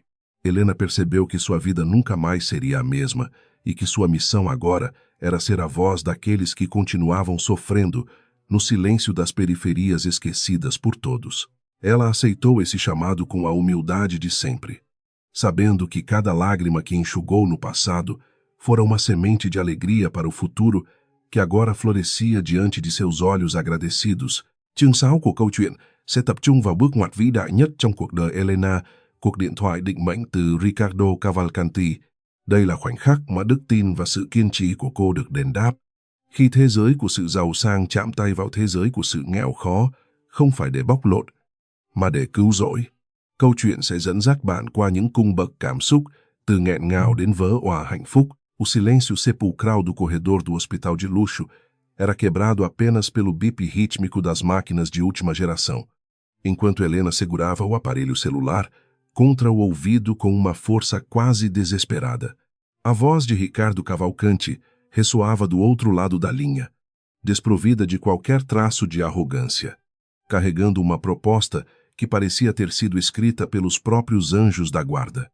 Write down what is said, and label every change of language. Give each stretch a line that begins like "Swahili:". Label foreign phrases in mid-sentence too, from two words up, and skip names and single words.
Portuguese: Helena percebeu que sua vida nunca mais seria a mesma e que sua missão agora era ser a voz daqueles que continuavam sofrendo no silêncio das periferias esquecidas por todos. Ela aceitou esse chamado com a humildade de sempre, sabendo que cada lágrima que enxugou no passado fora uma semente de alegria para o futuro que agora florescia diante de seus olhos agradecidos.
Vietnamese: Chương 6 của câu chuyện sẽ tập trung vào bước ngoặt vĩ đại nhất trong cuộc đời Elena, cuộc điện thoại định mệnh từ Ricardo Cavalcanti. Đây là khoảnh khắc mà đức tin và sự kiên trì của cô được đền đáp. Khi thế giới của sự giàu sang chạm tay vào thế giới của sự nghèo khó, không phải để bóc lột, mà để cứu rỗi. Câu chuyện sẽ dẫn dắt bạn qua những cung bậc cảm xúc, từ nghẹn ngào đến vỡ òa hạnh phúc.
Portuguese: O silêncio sepulcral do corredor do hospital de luxo era quebrado apenas pelo bip rítmico das máquinas de última geração, enquanto Helena segurava o aparelho celular contra o ouvido com uma força quase desesperada. A voz de Ricardo Cavalcanti ressoava do outro lado da linha, desprovida de qualquer traço de arrogância, carregando uma proposta que parecia ter sido escrita pelos próprios anjos da guarda.